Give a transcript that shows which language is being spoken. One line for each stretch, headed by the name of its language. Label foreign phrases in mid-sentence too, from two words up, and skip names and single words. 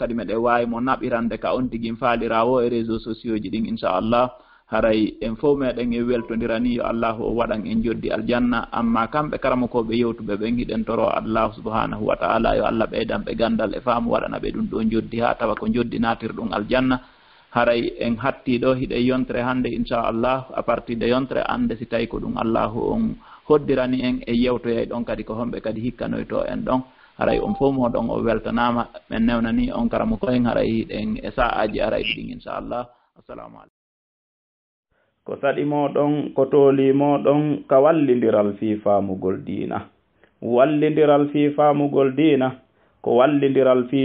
Fula: kadi meɗe wawi mo naɓirande ka on tigui faalira wo e
French: réseaux sociaux
Fula: ji ɗin inchallah haray en fof meɗen e weltodirani yo allahu o waɗan en joddi aljanna amma kamɓe karamokoɓe yewtuɓe ɓen hiɗen toro
Arabic: الله سبحانه وتعالى
Fula: yo allah ɓeydanɓe gandal e faamu waɗana ɓe ɗum ɗo joddi ha tawa ko joddi natir ɗum aljanna haray en hattiɗo hiɗen yontere hande inchallah
French: à partir de
Fula: yontere ande si tawi ko ɗum allahu on hoddirani en e yewtoyay ɗon kadi ko homɓe kadi hikkanoyto en ɗon haray on fof moɗon o weltanama men newnani on karamo koyen haray hiɗen e sa'aji aray ɗin inchallah
Arabic: السلام عليكم.
Fula: Ko saɗi moɗon ko tooli moɗon ka wallidiral fi famugol diina wallidiral fi famugol diina ko wallidiral fi